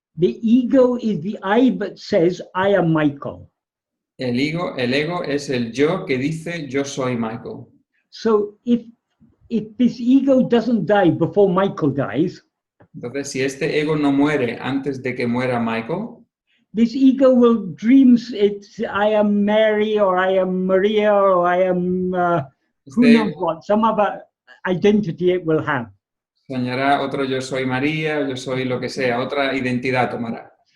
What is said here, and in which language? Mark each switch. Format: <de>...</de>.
<en>The ego is the I that says, I am Michael.</en> <es>El ego es el yo que dice yo soy Michael.</es> <en>So if this ego doesn't die before Michael dies,</en> <es>Entonces, si este ego no muere antes de que muera Michael,</es> <en>this ego will dreams it's I am Mary or I am Maria or I am who</en> <es>este</es> <en>knows what, some other identity it will have.</en> <es>soñará otro yo soy María, yo soy lo que sea, otra identidad tomará.</es>